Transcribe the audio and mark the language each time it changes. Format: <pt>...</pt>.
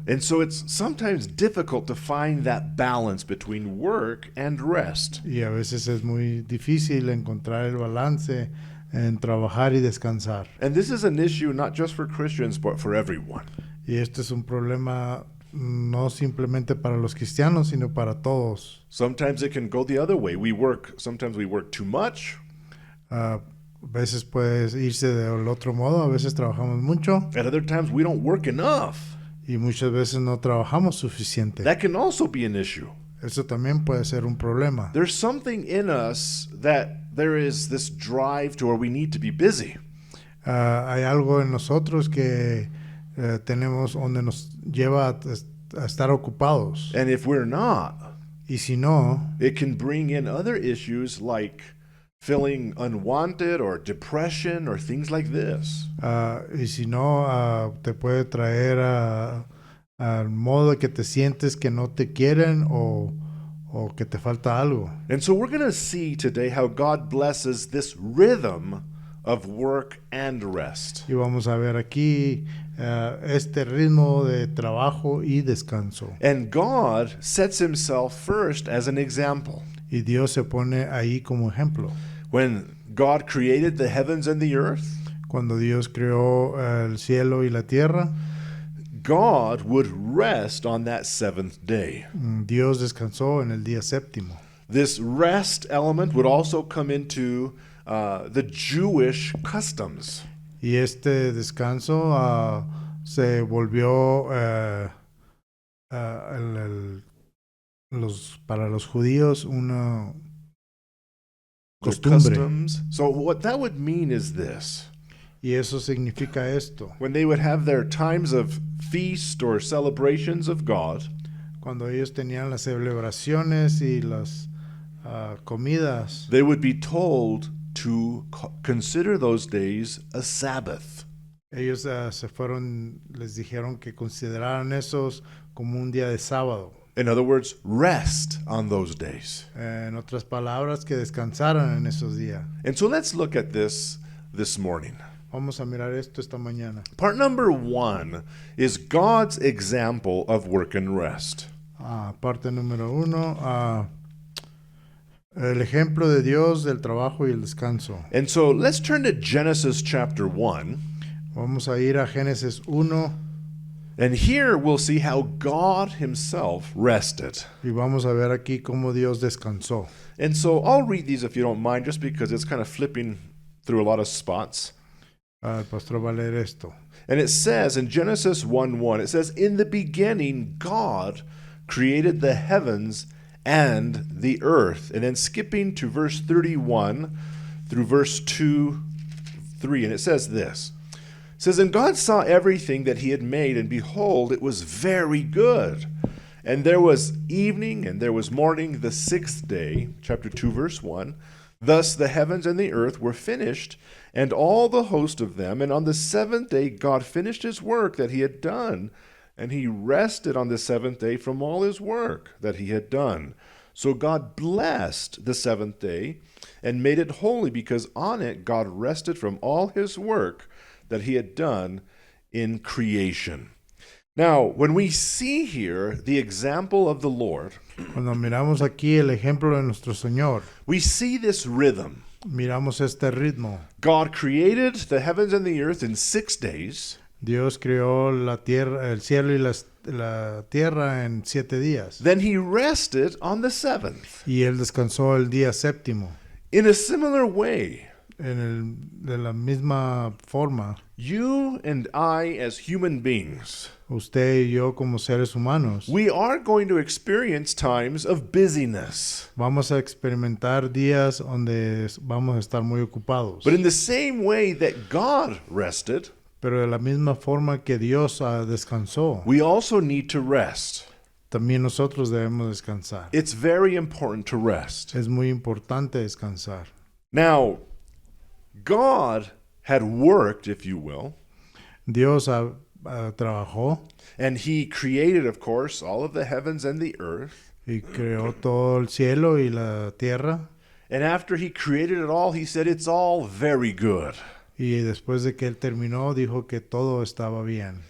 <en>And so it's sometimes difficult to find that balance between work and rest.</en> <es>Y a veces es muy difícil encontrar el balance en trabajar y descansar.</es> <en>And this is an issue not just for Christians, but for everyone.</en> <es>Y este es un problema no simplemente para los cristianos, sino para todos.</es> <en>Sometimes it can go the other way. Sometimes we work too much,</en> <es>A veces puede irse del otro modo, a veces trabajamos mucho</es> <en>at other times we don't work enough.</en> <es>y muchas veces no trabajamos suficiente.</es> <en>That can also be an issue.</en> <es>Eso también puede ser un problema.</es> <en>There's something in us that there is this drive to where we need to be busy.</en> <es>Hay algo en nosotros que tenemos donde nos lleva a estar ocupados.</es> <en>And if we're not,</en> <es>Y si no,</es> <en>it can bring in other issues like feeling unwanted or depression or things like this.</en> <es>y si no, te puede traer al modo de que te sientes que no te quieren o que te falta algo.</es> <en>And so we're going to see today how God blesses this rhythm of work and rest.</en> <es>Y vamos a ver aquí este ritmo de trabajo y descanso.</es> <en>And God sets himself first as an example.</en> <es>Y Dios se pone ahí como ejemplo.</es> <en>When God created the heavens and the earth,</en> <es>Cuando Dios creó el cielo y la tierra,</es> <en>God would rest on that seventh day.</en> <es>Dios descansó en el día séptimo.</es> <en>This rest element would also come into the Jewish customs.</en> <es>Y este descanso se volvió para los judíos una</es> <en>The</en> <es>costumbre.</es> <en>customs. So what that would mean is this.</en> <es>Y eso significa esto.</es> <en>When they would have their times of feast or celebrations of God,</en> <es>Cuando ellos tenían las celebraciones y las comidas,</es> <en>they would be told to consider those days a Sabbath.</en> <es>ellos les dijeron que consideraran esos como un día de sábado.</es> <en>In other words, rest on those days.</en> <es>En otras palabras, que descansaran en esos días.</es> <en>And so let's look at this morning.</en> <es>Vamos a mirar esto esta mañana.</es> <en>Part number 1 is God's example of work and rest.</en> <es>Parte número 1, el ejemplo de Dios del trabajo y el descanso.</es> <en>And so let's turn to Genesis chapter 1.</en> <es>Vamos a ir a Génesis 1</es> <en>And here we'll see how God himself rested.</en> <es>y vamos a ver aquí cómo Dios descansó.</es> <en>And so I'll read these if you don't mind, just because it's kind of flipping through a lot of spots.</en> <es>El pastor va a leer esto.</es> <en>And it says in Genesis 1:1, it says, "In the beginning God created the heavens and the earth. And then skipping to verse 31 through verse 2, 3, and it says this. It says, And God saw everything that he had made, and behold, it was very good. And there was evening, and there was morning, the sixth day, chapter 2, verse 1. Thus the heavens and the earth were finished, and all the host of them. And on the seventh day God finished his work that he had done, and he rested on the seventh day from all his work that he had done. So God blessed the seventh day and made it holy, because on it God rested from all his work that he had done in creation. Now, when we see here the example of the Lord,</en> <es>Cuando miramos aquí el ejemplo de nuestro Señor,</es> <en>we see this rhythm.</en> <es>miramos este ritmo.</es> <en>God created the heavens and the earth in 6 days.</en> <es>Dios creó la tierra, el cielo y la tierra en 7 días.</es> <en>Then he rested on the seventh.</en> <es>Y él descansó el día séptimo.</es> <en>In a similar way,</en> <es>De la misma forma,</es> <en>you and I as human beings,</en> <es>usted y yo como seres humanos,</es> <en>we are going to experience times of busyness.</en> <es>vamos a experimentar días donde vamos a estar muy ocupados.</es> <en>But in the same way that God rested,</en> <es>Pero de la misma forma que Dios descansó,</es> <en>we also need to rest.</en> <es>también nosotros debemos descansar.</es> <en>It's very important to rest.</en> <es>Es muy importante descansar.</es> <en>Now, God had worked, if you will,</en> <es>Dios trabajó</es> <en>and he created, of course, all of the heavens and the earth.</en> <es>y creó todo el cielo y la tierra.</es> <en>And after he created it all, he said, it's all very good.</en> <es>Y después de que él terminó, dijo que todo estaba bien.</es>